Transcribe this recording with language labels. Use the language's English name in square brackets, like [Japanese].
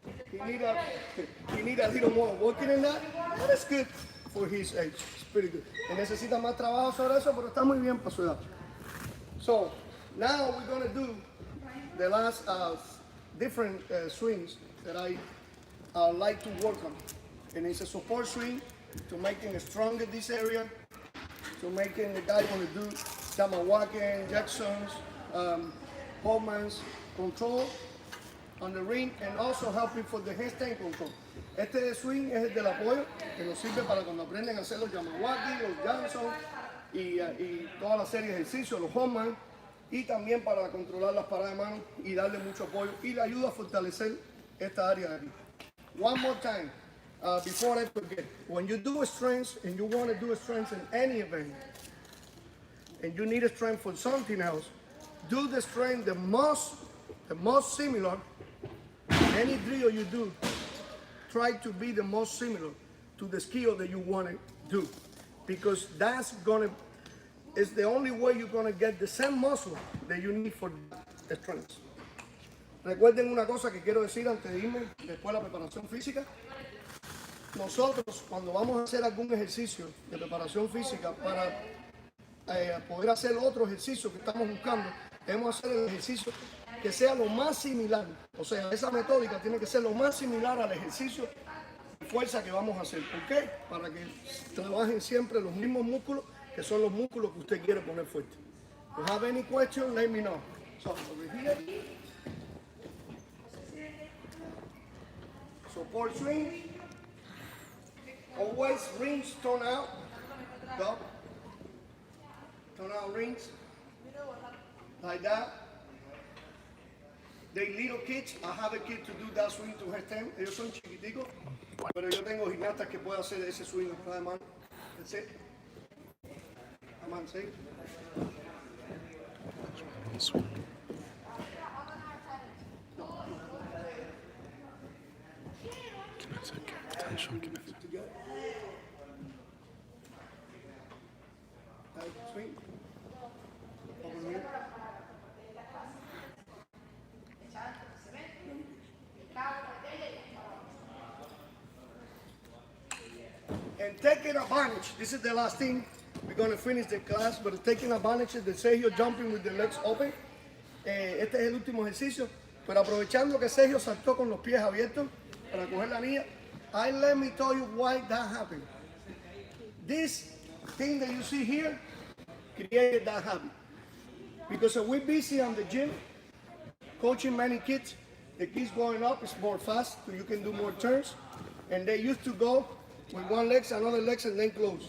[English] He need a little more working in that. That is good for his age. It's pretty good. [Spanish] Necesita más trabajo sobre eso, pero está muy bien para su edad. [English] So now we're going to do the last different swings that I like to work on. And it's a support swing to making it strong in this area, to making the guy want to do AWaww, Jacksons, Pullmans, control on the ring, and also helping for the handstand control. [Spanish] Este swing es el del apoyo, que nos sirve para cuando aprenden a hacer los AWaww, los Jackson y toda la serie de ejercicios, los Pullmans, y también para controlar las paradas de mano y darle mucho apoyo y le ayuda a fortalecer esta área de aquí. [English] One more time, before I forget, when you do a strength and you want to do a strength in any event, and you need a strength for something else, do the strength the most similar. Any drill you do, try to be the most similar to the skill that you want to do, because that's gonna is the only way you're going to get the same muscle that you need for the strength. [Spanish] Recuerden una cosa que quiero decir antes de irme, después de la preparación física. Nosotros, cuando vamos a hacer algún ejercicio de preparación física para poder hacer otro ejercicio que estamos buscando, debemos hacer el ejercicio que sea lo más similar. O sea, esa metódica tiene que ser lo más similar al ejercicio de fuerza que vamos a hacer. ¿Por qué? Para que trabajen siempre los mismos músculos, que son los músculos que usted quiere poner fuerte. [English] If you have any question, let me know. So, over here. Support swing. Always rings turn out. Go. Turn out rings. Like that. They little kids. I have a kid to do that swing to her 10. [Spanish] Ellos son chiquiticos. Pero yo tengo gimnastas que pueden hacer ese swing con la mano. [English] That's it. Come on, see? Swing. Attention, Swing. Over here. And taking advantage, this is the last thing. We're going to finish the class, but taking advantage of the Sergio jumping with the legs open. [Spanish] Este es el último ejercicio, pero aprovechando que Sergio saltó con los pies abiertos para coger la anilla, [English] let me tell you why that happened. This thing that you see here created that habit. Because we're busy on the gym, coaching many kids. The kids going up is more fast, so you can do more turns. And they used to go with one leg, another leg, and then close.